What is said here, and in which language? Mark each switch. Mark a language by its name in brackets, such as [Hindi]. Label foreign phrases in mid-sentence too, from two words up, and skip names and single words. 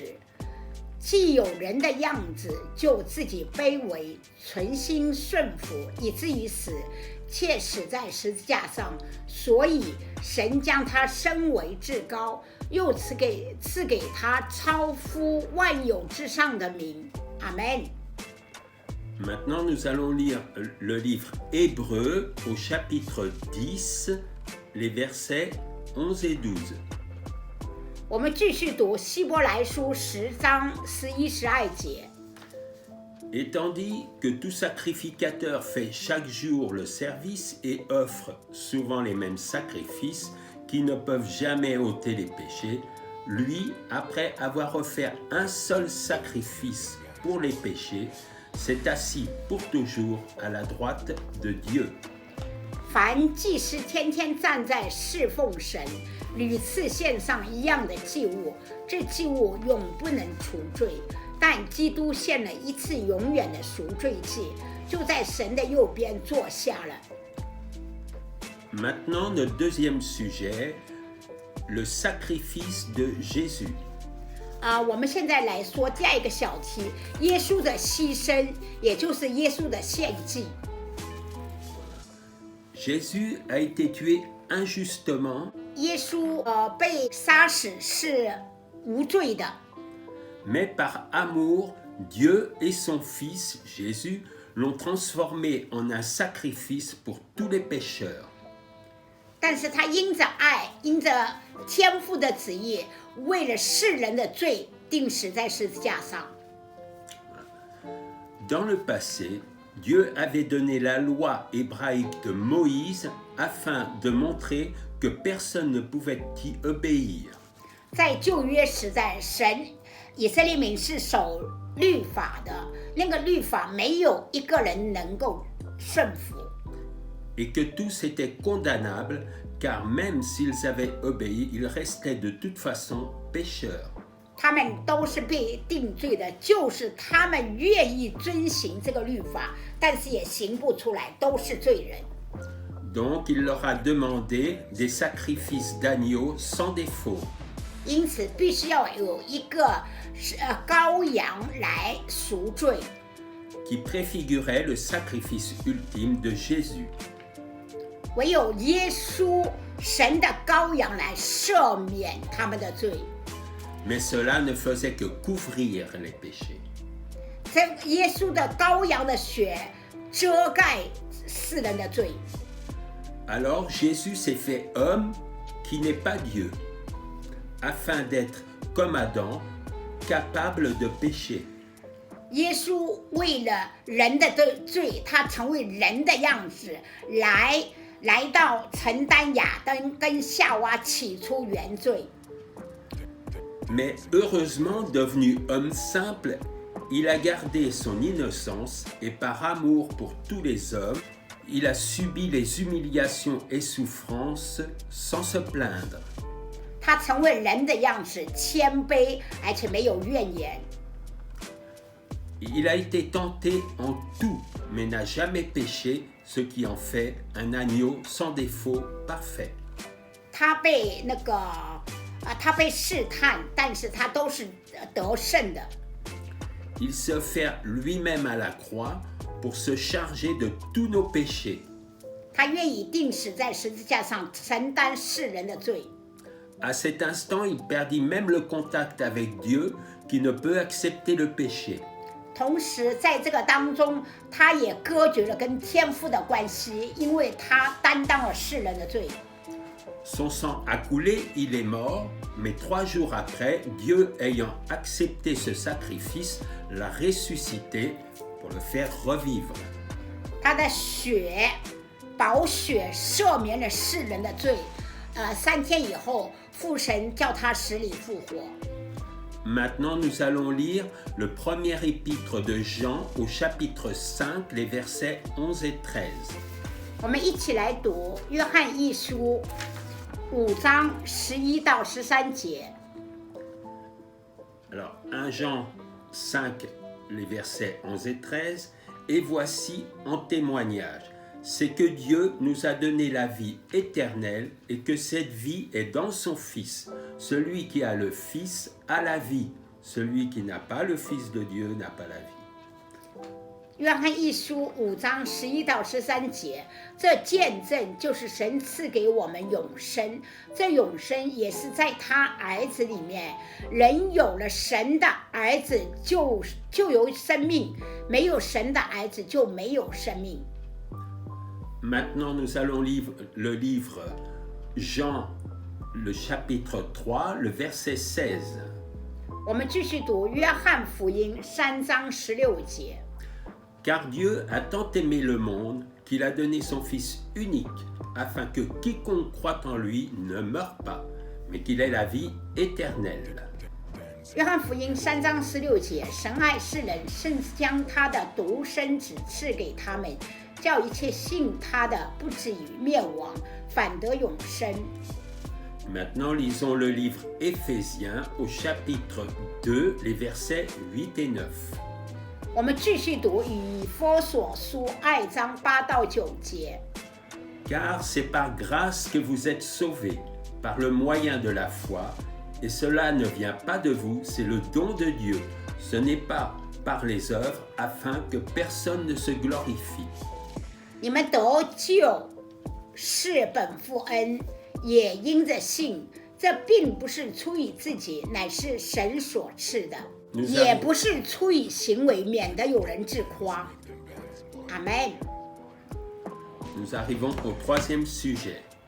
[Chinese] 既有人的样子，就自己卑微，存心顺服，以至于死，且死在十字架上。所以神将他升为至高，又赐给他超乎万有之上的名。阿们。 [French] Maintenant, nous allons lire le livre Hébreux au chapitre 10, les versets 11 et 12. [Chinese] 我们继续读希伯来书10章11、12节。 [French] Et tandis que tout sacrificateur fait chaque jour le service et offre souvent les mêmes sacrifices qui ne peuvent jamais ôter les péchés, lui, après avoir offert un seul sacrifice pour les péchés, s'est assis pour toujours à la droite de Dieu. [Chinese] 凡祭司天天站在侍奉神，屡次献上一样的祭物，这祭物永不能除罪。但基督献了一次永远的赎罪祭，就在神的右边坐下了。 [French] Maintenant, notre deuxième sujet, le sacrifice de Jésus. [Chinese] 我们现在来说第二个小题，耶稣的牺牲，也就是耶稣的献祭。 [French] Jésus a été tué injustement. [Chinese] 耶稣被杀死是无罪的。 [French] Mais par amour, Dieu et son Fils, Jésus, l'ont transformé en un sacrifice pour tous les pécheurs. [Chinese] 但是他因着爱，因着天父的旨意，为了世人的罪，钉死在十字架上。 [French] Dans le passé, Dieu avait donné la loi hébraïque de Moïse afin de montrer que personne ne pouvait y obéir. [Chinese] 在旧约时代，以色列民是守律法的，那个律法没有一个人能够顺服。 [French] Et que tous étaient condamnables, car même s'ils avaient obéi, ils restaient de toute façon pécheurs. [Chinese] 他们都是被定罪的，就是他们愿意遵行这个律法，但是也行不出来，都是罪人。 [French] Donc il leur a demandé des sacrifices d'agneaux sans défaut. [Chinese] 因此，必须要有一个羔羊来赎罪， [French] qui préfigurait le sacrifice ultime de Jésus. [Chinese] 唯有耶稣，神的羔羊来赦免他们的罪。 [French] Mais cela ne faisait que couvrir les péchés. [Chinese] 这耶稣的羔羊的血遮盖世人的罪。 [French] Alors Jésus s'est fait homme qui n'est pas Dieu, afin d'être comme Adam, capable de pécher. [Chinese] 耶稣为了人的罪，他成为人的样子，来到承担亚当跟夏娃起初原罪。 [French] Mais heureusement, devenu homme simple, il a gardé son innocence et par amour pour tous les hommes, il a subi les humiliations et souffrances sans se plaindre. [Chinese] 他成为人的样子，谦卑，而且没有怨言。 [French] Il a été tenté en tout, mais n'a jamais péché, ce qui en fait un agneau sans défaut parfait. [Chinese] 他被试探，但是他都是得胜的。 [French] Il s'est offert lui-même à la croix pour se charger de tous nos péchés. [Chinese] 他愿意钉死在十字架上，承担世人的罪。 [French] À cet instant, il perdit même le contact avec Dieu, qui ne peut accepter le péché. [Chinese] 同时，在这个当中，他也割绝了跟天父的关系，因为他担当了世人的罪。 [French] Son sang a coulé, il est mort, mais 3 jours après, Dieu ayant accepté ce sacrifice, l'a ressuscité pour le faire revivre. [Chinese] 他的宝血赦免了世人的罪。3天以后，父神叫他死里复活。 [French] Maintenant, nous allons lire le premier épître de Jean au chapitre 5, les versets 11 et 13. [Chinese] 我们一起来读约翰一书5章11到13节。 [French] Alors, 1 Jean 5, les versets 11 et 13. Et voici en témoignage, c'est que Dieu nous a donné la vie éternelle et que cette vie est dans son Fils. Celui qui a le Fils a la vie. Celui qui n'a pas le Fils de Dieu n'a pas la vie. [Chinese] 约翰一书5章11到13节，这见证就是神赐给我们永生，这永生也是在他儿子里面。人有了神的儿子就有生命，没有神的儿子就没有生命。 [French] Maintenant, nous allons lire le livre Jean, le chapitre 3, le verset 16. [Chinese] 我们继续读约翰福音3章16节。 [French] Car Dieu a tant aimé le monde qu'il a donné son Fils unique, afin que quiconque croit en lui ne meure pas, mais qu'il ait la vie éternelle. [Chinese] 约翰福音3章16节，神爱世人，甚至将他的独生子赐给他们，叫一切信他的不至于灭亡，反得永生。 [French] Maintenant, lisons le livre Éphésiens au chapitre 2, les versets 8 et 9. [Chinese] 我们继续读以弗所书2章8到9节。 [French] Car c'est par grâce que vous êtes sauvés, par le moyen de la foi, et cela ne vient pas de vous, c'est le don de Dieu. Ce n'est pas par les œuvres, afin que personne ne se glorifie. [Chinese] 你们得救是本乎恩，也因着信。这并不是出于自己，乃是神所赐的。也不是出于行为，免得有人自夸。阿们。 [French] Nous arrivons au troisième sujet.